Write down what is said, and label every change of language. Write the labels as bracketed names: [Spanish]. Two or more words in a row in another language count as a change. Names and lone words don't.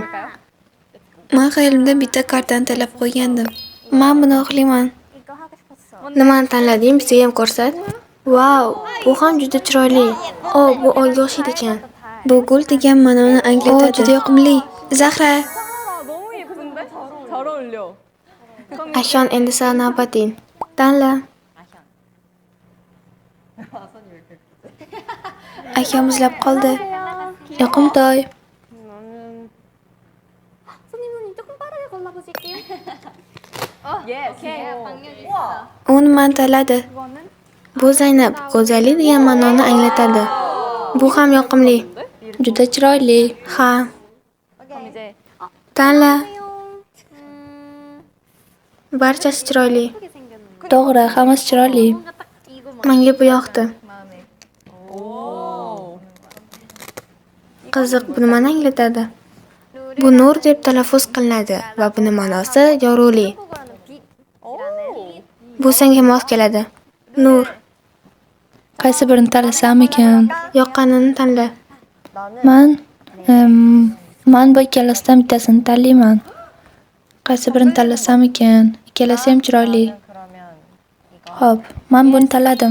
[Uzbek] Men xayolimda bitta kartani tanlab qo'ygandim. Men buni xohlayman. Nimani tanlading? Bizga ham ko'rsat. Vau, bu ham juda chiroyli. Bu olga o'xshaydi ekan. Bu gul degan ma'noni anglatadi. Juda yoqimli. Zahra. [Korean] 너무 예쁜데? 잘 어울려. [Uzbek] Ashon, endi san navbating. Tanla. Akam muzlab qoldi. Yoqimtoy. [Korean] 손님분이 조금 빠르게 골라보실게요. [Uzbek] U nimani tanladi? Bu Zaynab, go'zallik degan ma'noni anglatadi. Bu ham yoqimli. Juda chiroyli. Ha, [Korean] 그럼 이제 [Uzbek] tanla. Barchasi chiroyli. [Korean] 예쁘게 생겼는데. [Uzbek] To'g'ri, hammasi chiroyli. [Korean] 뭔가 딱 이거 [Uzbek] Menga bu yoqdi. 오. Qiziq, bu nimani anglatadi? Bu nur deb talaffuz qilinadi va buni ma'nosi yorug'lik. [Korean] 한국어로 빛이라는 [Uzbek] Bu senga mos keladi. Nur, Qaysi birini tanlasam ekan? yoqqanini tanla. Man bu ikkalasidan bittasini tanlayman. Qaysi birini tanlasam ekan? Ikkalasi ham chiroyli. Xo'p, men buni tanladim.